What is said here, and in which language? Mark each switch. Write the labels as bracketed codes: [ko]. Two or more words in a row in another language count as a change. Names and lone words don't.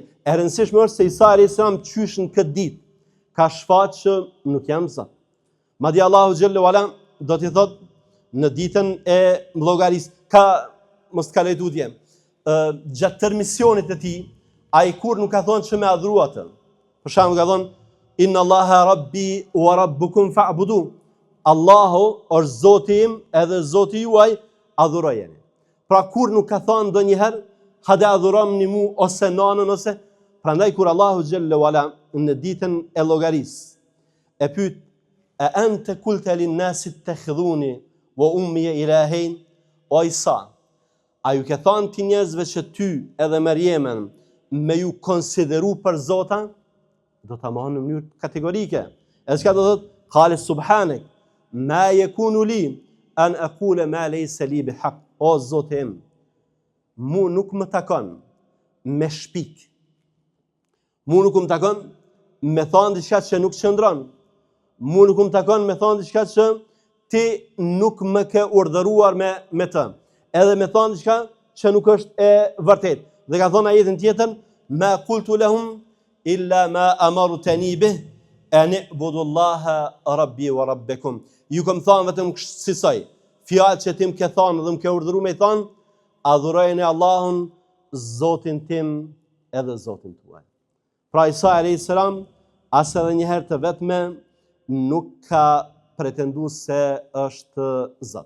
[sq] E rëndësishme është se Isa [ar] عليه السلام [sq] qysh në këtë ditë ka shfaqë që nuk jam Zot. Madje Allahu xhallahu ala do t'i thotë: në ditën e llogarisë, mos kaloj tutje. Gjatë tërë misionit e tij, ai kur nuk ka thonë që me adhuru atë. Për shembull, ka thonë [ar] إن الله ربي وربكم فاعبدوا. [sq] Allahu është Zoti im edhe Zoti juaj, adhurojeni. Pra kur nuk ka thonë ndonjëherë hajde adhurojmë mu ose nanën ose. Prandaj kur Allahu xhalla wala në ditën e llogarisë e pyet [ar] أأنت قلت للناس اتخذوني وأمي إلهين, [sq] o Isa, a ju ke thonë ti njerëzve që ty edhe Mariemen me ju konsideru për Zota? Do ta mohon në mënyrë kategorike. Edhe çka do thotë? [ar] قال سبحانك ما يكون لي أن أقول ما ليس لي بحق. [sq] O Zoti im, mu nuk më takon me shpik. Mu nuk më takon me thonë diçka që nuk qëndron. Mu nuk më takon me thonë diçka që ti nuk më ke urdhëruar me të. Edhe me thonë diçka që nuk është e vërtet. Dhe ka thonë ajetin tjetër, [ar] ما قلت لهم إلا ما أمرتني به أن اعبدوا الله ربي وربكم. [sq] Ju kam thonë vetëm kësaj, fjalë që ti më ke thonë dhe më ke urdhëruar me thonë, adhurojeni Allahun, Zotin tim edhe Zotin tuaj. Pra Isa [ar] عليه السلام [sq] as edhe një herë të vetme nuk ka pretenduar se është Zot.